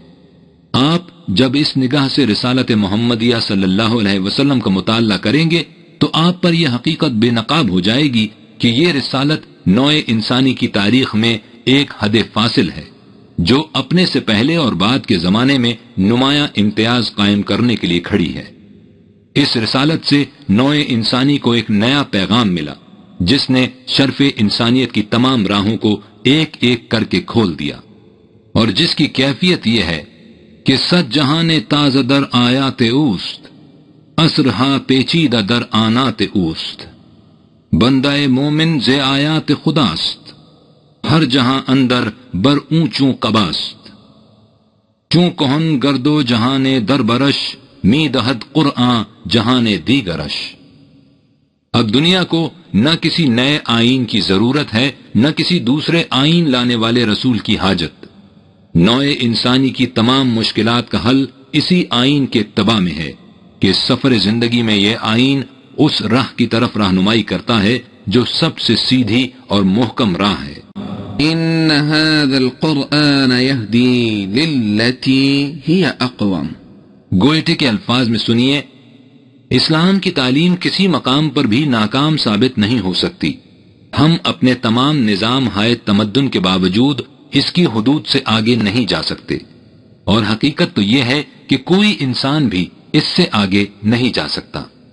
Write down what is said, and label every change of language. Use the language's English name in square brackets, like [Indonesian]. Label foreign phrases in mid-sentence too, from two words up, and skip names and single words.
[Urdu] آپ جب اس نگاہ سے رسالت محمدیہ صلی اللہ علیہ وسلم کا مطالعہ کریں گے تو آپ پر یہ حقیقت بے نقاب ہو جائے گی کہ یہ رسالت نوع انسانی کی تاریخ میں ایک حد فاصل ہے جو اپنے سے پہلے اور بعد کے زمانے میں نمایاں امتیاز قائم کرنے کے لیے کھڑی ہے۔ اس رسالت سے نوع انسانی کو ایک نیا پیغام ملا جس نے شرف انسانیت کی تمام راہوں کو ایک ایک کر کے کھول دیا، اور جس کی کیفیت یہ ہے کہ [Persian] صد جہاں تازہ در آیات اوست، اسرہا پیچیدہ در آنات اوست، بندہ مومن ز آیات خداست، ہر جہاں اندر بر اونچوں قباست، چوں کہن گردو جہاں در برش، می دہد قرآن جہاں دیگرش۔ [Urdu] اب دنیا کو نہ کسی نئے آئین کی ضرورت ہے، نہ کسی دوسرے آئین لانے والے رسول کی حاجت۔ نوع انسانی کی تمام مشکلات کا حل اسی آئین کے اتباع میں ہے کہ سفر زندگی میں یہ آئین اس راہ کی طرف رہنمائی کرتا ہے جو سب سے سیدھی اور محکم راہ ہے۔ [Arabic] ان هذا القرآن يهدي للتي هي اقوم۔ [Urdu] گوئٹے کے الفاظ میں سنیے، اسلام کی تعلیم کسی مقام پر بھی ناکام ثابت نہیں ہو سکتی۔ ہم اپنے تمام نظام ہائے تمدن کے باوجود اس کی حدود سے آگے نہیں جا سکتے، اور حقیقت تو یہ ہے کہ کوئی انسان بھی اس سے آگے نہیں جا سکتا۔